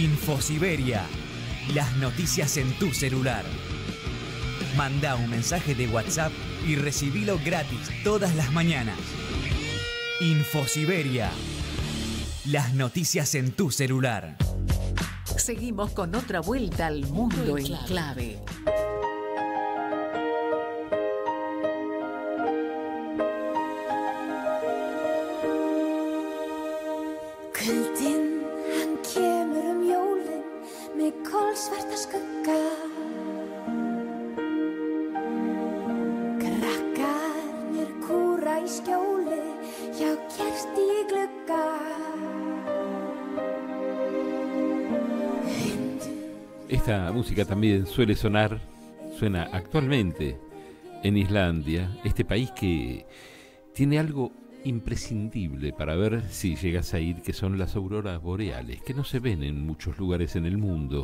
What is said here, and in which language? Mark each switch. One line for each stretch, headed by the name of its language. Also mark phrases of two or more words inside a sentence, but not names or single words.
Spanish: Las noticias en tu celular. Manda un mensaje de WhatsApp y recibilo gratis todas las mañanas. Infosiberia. Las noticias en tu celular. Seguimos con otra vuelta al mundo en clave.
Icelandic: Kuldinn, hann kemur jólin með kolsvarta skugga. Krakkarnir kúra í skjóli hjá kerti í glugga.
Spanish: Esta música también suena actualmente en Islandia, este país que tiene algo imprescindible para ver si llegas a ir, que son las auroras boreales, que no se ven en muchos lugares en el mundo.